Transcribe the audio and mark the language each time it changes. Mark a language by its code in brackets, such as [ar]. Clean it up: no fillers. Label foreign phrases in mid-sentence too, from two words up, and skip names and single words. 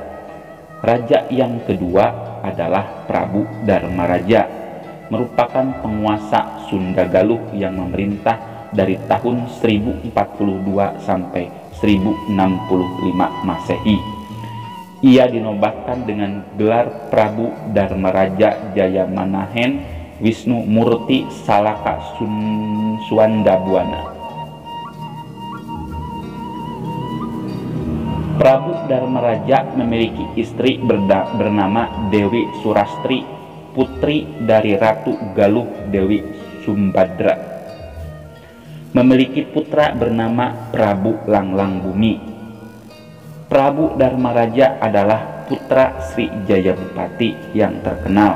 [id] Raja yang kedua adalah Prabu Dharmaraja, merupakan penguasa Sunda Galuh yang memerintah dari tahun 1042 sampai 1065 Masehi. Ia dinobatkan dengan gelar Prabu Dharmaraja Jayamanahen Wisnu Murti Salaka Suandabuana. Prabu Dharmaraja memiliki istri bernama Dewi Surastri, putri dari Ratu Galuh Dewi Sumbadra. Memiliki putra bernama Prabu Langlang Bumi. Prabu Dharmaraja adalah putra Sri Jayabupati yang terkenal.